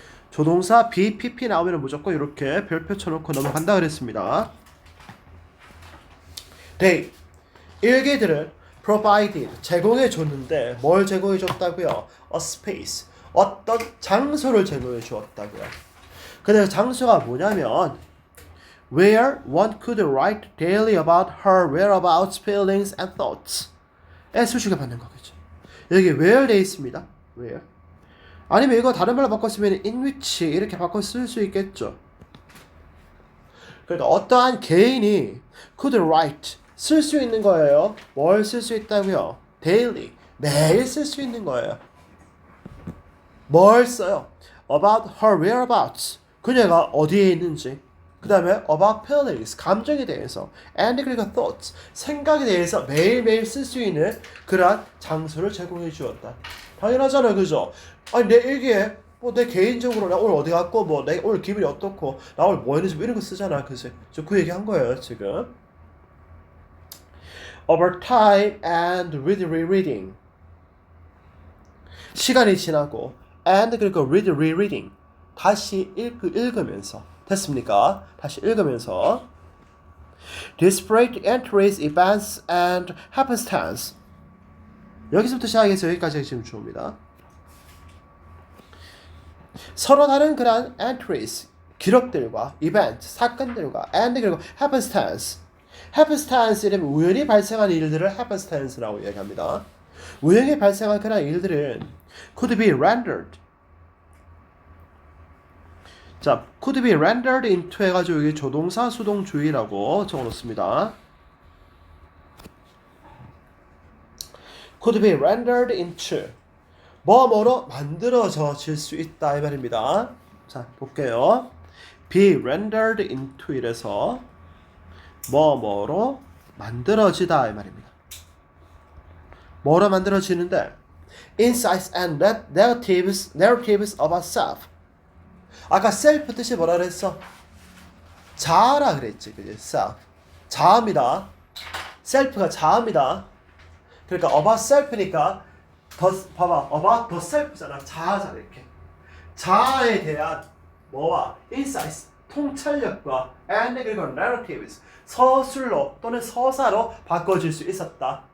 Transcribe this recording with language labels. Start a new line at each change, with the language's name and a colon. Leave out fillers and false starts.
Korean: 조동사 BPP 나오면 무조건 이렇게 별표 쳐놓고 넘어간다 그랬습니다. They, 일기들은 provided, 제공해 줬는데 뭘 제공해 줬다고요?
English: A space,
Korean: 어떤 장소를 제공해 주었다고요. 근데 그 장소가 뭐냐면
English: where one could write daily about her whereabouts, feelings and thoughts.
Korean: 수식을 받는 거겠죠. 여기 where 돼 있습니다.
English: where.
Korean: 아니면 이거 다른 말로 바꿨으면 in which 이렇게 바꿔 쓸 수 있겠죠. 그러니까 어떠한 개인이
English: could write,
Korean: 쓸 수 있는 거예요. 뭘 쓸 수 있다고요? daily, 매일 쓸 수 있는 거예요. 뭘 써요?
English: about her whereabouts,
Korean: 그녀가 어디에 있는지. 그 다음에
English: about feelings,
Korean: 감정에 대해서. and 그리고 thoughts, 생각에 대해서 매일매일 쓸 수 있는 그러한 장소를 제공해 주었다. 당연하잖아요, 그죠? 아니, 내 일기에 내 개인적으로 나 오늘 어디 갔고, 내 오늘 기분이 어떻고, 나 오늘 뭐 했는지 이런 거 쓰잖아, 그지? 저 그 얘기 한 거예요, 지금.
English: Over time and with rereading,
Korean: 시간이 지나고
English: and
Korean: 그리고
English: with rereading,
Korean: 다시 읽으면서. 됐습니까? 다시 읽으면서.
English: Disparate entries, events and happenstance.
Korean: 여기서부터 시작해서 여기까지 지금 주어입니다. 서로 다른 그런 entries, 기록들과 event, 사건들과 and 그리고 happenstance. happenstance 이라면 우연히 발생한 일들을 happenstance라고 얘기합니다. 우연히 발생한 그런 일들은
English: could be rendered.
Korean: 자,
English: could be rendered into
Korean: 해가지고 여기 조동사 수동주의라고 적어놓습니다.
English: could be rendered into,
Korean: 뭐뭐로 만들어질 수 있다 이 말입니다. 자, 볼게요.
English: be rendered into
Korean: 이래서 뭐뭐로 만들어지다 이 말입니다. 뭐로 만들어지는데
English: insights and narratives about self.
Korean: 아까 self 뜻이 뭐라 그랬어? 자아라 그랬지, 그지? self. 자아입니다. self가 자아입니다. 그러니까 about self니까 봐봐,
English: about the self
Korean: 잖아. 자아잖아, 이렇게. 자아에 대한 뭐와 insights, 통찰력과 and 그리고 narratives, 서술로 또는 서사로 바꿔줄 수 있었다.